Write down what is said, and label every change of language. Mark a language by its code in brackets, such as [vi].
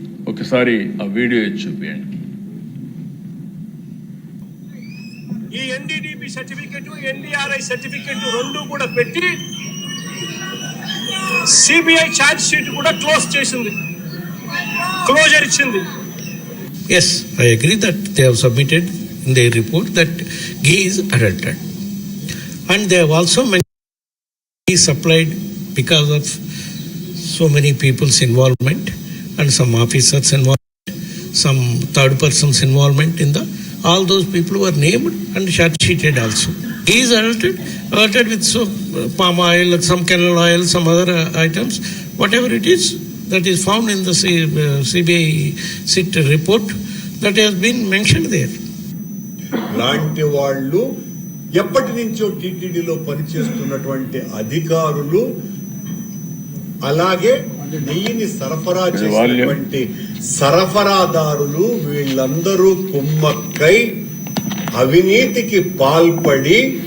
[te] ఒకసారి ఆ వీడియో ఇచ్చి చూపించండి. ఈ NDDP సర్టిఫికెట్, NDRI సర్టిఫికెట్ రెండు కూడా పెట్టి CBI ఛార్జ్ షీట్ కూడా క్లోజర్ ఇచ్చింది. [en] Yes, I agree that they have submitted in their report that ghee is adulterated, and they have also mentioned ghee supplied because of so many people's involvement and some officers involvement, some third persons involvement in the. All those people were named and charge sheeted also. He is adulterated with palm oil, some canola oil, some other items, whatever it is that is found in the CBI SIT report that has been mentioned there. [te] లాంటి వాళ్ళు ఎప్పటి నుంచో టీటీడీలో పనిచేస్తున్నటువంటి అధికారులు, అలాగే నెయ్యిని సరఫరా చేసినటువంటి సరఫరాదారులు, వీళ్ళందరూ కుమ్మక్కై అవినీతికి పాల్పడి